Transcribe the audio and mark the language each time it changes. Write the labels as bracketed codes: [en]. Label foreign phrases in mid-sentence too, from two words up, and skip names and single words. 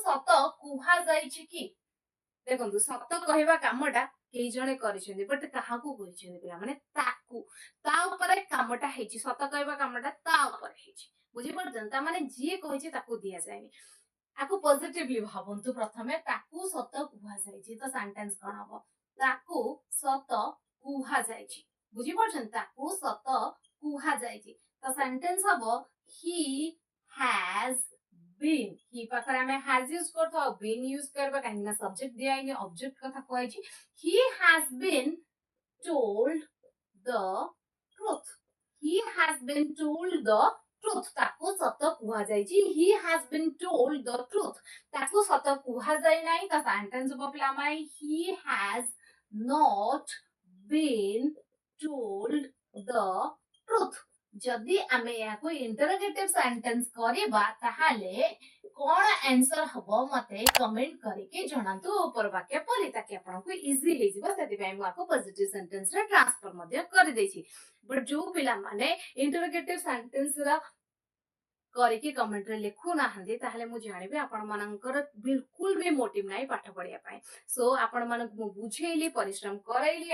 [or] ସତ କୁହାଯାଇଛି କି ଦେଖନ୍ତୁ ସତ କହିବା କାମଟା କେଇ ଜଣେ କରିଛନ୍ତି ବଟ୍ କାହାକୁ କହିଛନ୍ତି ପିଲାମାନେ ତାକୁ ତା ଉପରେ କାମଟା ହେଇଛି ସତ କହିବା କାମଟା ତା ଉପରେ ହେଇଛି ବୁଝିପାରୁଛନ୍ତି ତା ମାନେ ଯିଏ କହିଛି ତାକୁ ଦିଆଯାଏନି ଆକୁ ପଜିଟିଭଲି ଭାବନ୍ତୁ ପ୍ରଥମେ ତାକୁ ସତ କୁହାଯାଇଛି ତ ସେଣ୍ଟେନ୍ସ କଣ ହବ ତାକୁ ସତ କୁହାଯାଇଛି ବୁଝିପାରୁଛନ୍ତି ତାକୁ ସତ କୁହାଯାଇଛି ତ ସେଣ୍ଟେନ୍ସ ହବ ହି [en] has been [or] ହି ପାଖରେ ଆମେ has ୟୁଜ କରିଥାଉ been ୟୁଜ କରିବା କାହିଁକି ନା ସବଜେକ୍ଟ ଦିଆହେଇନି ଅବଜେକ୍ଟ କଥା କୁହାଯାଇଛି [en] he has been told the truth he has been told the truth [or] ତାକୁ ସତ କୁହାଯାଇଛି [en] he has been told the truth [or] ତାକୁ ସତ କୁହାଯାଇ ନାହିଁ ତା ସେଣ୍ଟେନ୍ସ ହବ ପିଲାମାନେ [en] he has not been told the truth [or] ଯଦି ଆମେ ଏହାକୁ [en] interrogative sentence [or] କରିବା ତାହେଲେ କଣ ଆନ୍ସର ହବ ମତେ କମେଣ୍ଟ କରିକି ଜଣାନ୍ତୁ ଉପର ବାକ୍ୟ ପରି ତାକି ଆପଣଙ୍କୁ ଇଜି ହେଇଯିବ ସେଥିପାଇଁ ମୁଁ ଆକୁ [en] positive sentence [or] ରେ ଟ୍ରାନ୍ସଫର ମଧ୍ୟ କରିଦେଇଛି ବଟ୍ ଯୋଉ ପିଲାମାନେ [en] interrogative sentence [or] ର କରିକି କମେଣ୍ଟ ରେ ଲେଖୁ ନାହାନ୍ତି ତାହେଲେ ମୁଁ ଜାଣିବି ଆପଣ ମାନଙ୍କର ବିଲକୁଲ ବି ମୋଟିଭ ନାହିଁ ପାଠ ପଢିବା ପାଇଁ ସୋ ଆପଣ ମାନଙ୍କୁ ମୁଁ ବୁଝେଇଲି ପରିଶ୍ରମ କରାଇଲି